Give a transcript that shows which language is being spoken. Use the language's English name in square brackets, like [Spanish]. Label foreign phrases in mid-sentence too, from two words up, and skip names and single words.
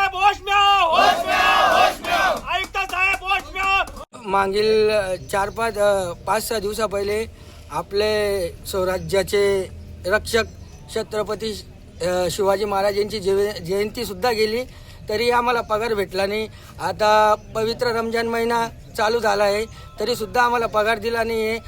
[Hindi] होश में आओ आयुक्त साहेब होश में आओ। [Marathi] मागील 5-6 दिवसा पहिले आपले स्वराज्याचे रक्षक छत्रपती शिवाजी महाराज यांची जयंती सुद्धा गेली, तरी आम्हाला पगार भेटला नाही। आता पवित्र रमजान महिना चालू झाला आहे, तरी सुद्धा आम्हाला पगार दिला नाही आहे।